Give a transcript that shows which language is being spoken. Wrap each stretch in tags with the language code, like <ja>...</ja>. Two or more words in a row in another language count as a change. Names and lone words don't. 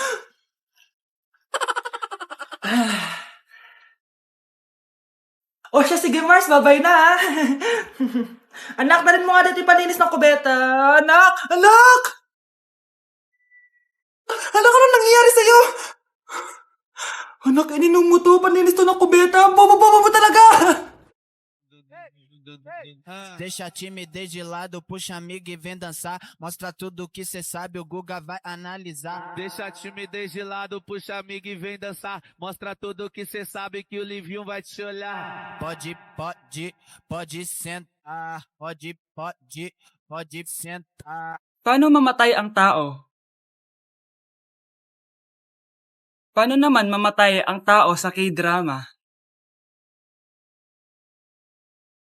<tl>O siya, sige Mars, babay na Anak, dalhin mo nga dito yung palinis ng kubeta. Anak! Anak, ano nangyayari sa'yo? Anak, ininom mo to, palinis to ng kubeta. Ang bobo-bobo mo talaga!</tl> <pt>Deixa a timidez de lado, puxa amigo e vem dançar. Mostra tudo que cê sabe, o Guga vai analisar. Deixa a timidez de lado, puxa amigo e vem dançar. Mostra tudo que cê sabe que o Livinho vai te olhar. Pode sentar. Pode sentar.</pt> <tl>Paano mamatay ang tao? Paano naman mamatay ang tao sa K-drama?</tl>